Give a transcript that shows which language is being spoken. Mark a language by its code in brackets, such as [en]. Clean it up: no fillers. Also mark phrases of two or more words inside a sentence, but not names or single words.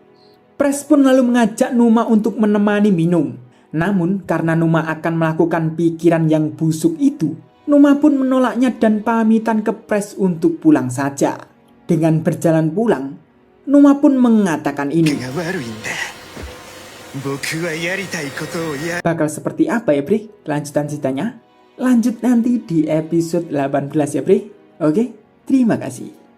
[id] Pras pun lalu mengajak Numa untuk menemani minum. Namun karena Numa akan melakukan pikiran yang busuk itu, Numa pun menolaknya dan pamitan ke Pras untuk pulang saja. Dengan berjalan pulang, Numa pun mengatakan ini. [ja] が悪いんだ僕はやりたいことをや [id] Bakal seperti apa ya Bre kelanjutan ceritanya? Lanjut nanti di episode 18 ya Bre. Oke, terima kasih.